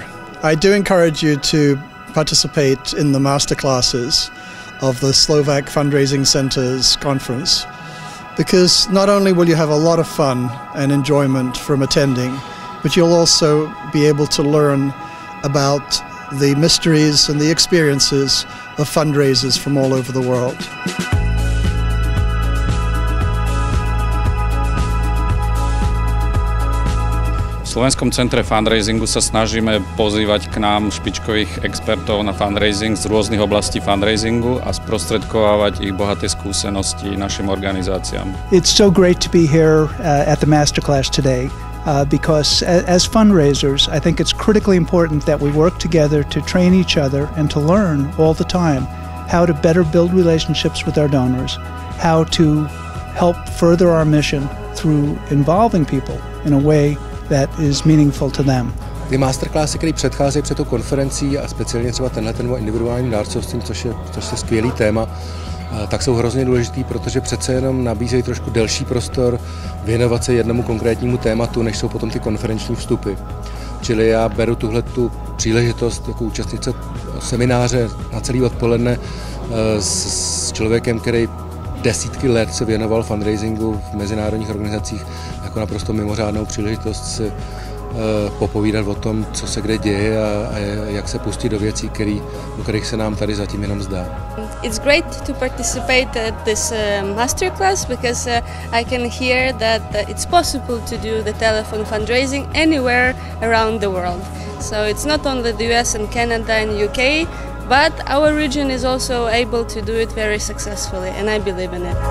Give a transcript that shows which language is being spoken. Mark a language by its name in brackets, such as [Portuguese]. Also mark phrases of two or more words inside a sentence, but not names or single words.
[English] I do encourage you to participate in the masterclasses of the Slovak Fundraising Center's conference, because not only will you have a lot of fun and enjoyment from attending, but you'll also be able to learn about the mysteries and the experiences of fundraisers from all over the world. [Slovak] V Slovenskom centre fundraisingu sa snažíme pozývať k nám špičkových expertov na fundraising z rôznych oblastí fundraisingu a sprostredkovávať ich bohaté skúsenosti našim organizáciám. [English] It's so great to be here at the masterclass today because as fundraisers, I think it's critically important that we work together to train each other and to learn all the time how to better build relationships with our donors, how to help further our mission through involving people in a way that is meaningful to them. [Czech] Ty masterclassy, které předcházejí před tou konferencí a speciálně třeba tenhle individuální dárcovství, což je skvělý téma, tak jsou hrozně důležitý, protože přece jenom nabízejí trošku delší prostor věnovat se jednomu konkrétnímu tématu, než jsou potom ty konferenční vstupy. Čili já beru tuhletu příležitost jako účastnice semináře na celý odpoledne s člověkem, který desítky let se věnoval fundraisingu v mezinárodních organizacích jako naprosto mimořádnou příležitost si popovídat o tom, co se kde děje a jak se pustit do věcí, o kterých se nám tady zatím jenom zdá. [English] It's great to participate at this masterclass because I can hear that it's possible to do the telephone fundraising anywhere around the world. So it's not only the US and Canada and UK, but our region is also able to do it very successfully, and I believe in it.